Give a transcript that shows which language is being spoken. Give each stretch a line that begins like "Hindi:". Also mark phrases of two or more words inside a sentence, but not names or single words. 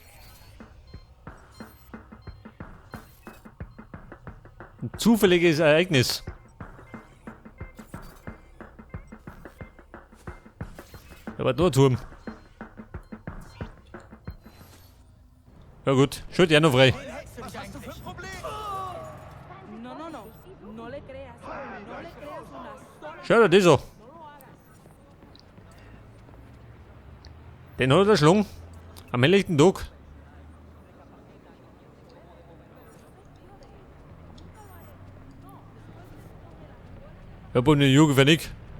German: Ein zufälliges Ereignis. Da war nur ein Turm. Ja gut, schaut ja noch frei. Was hast du für ein Problem?
Spanish: No le creas. No le creas una sola.
German: Schau dir das an. Den hat er erschlagen. Am helllichten Tag. Ja, aber eine Jugend für nicht.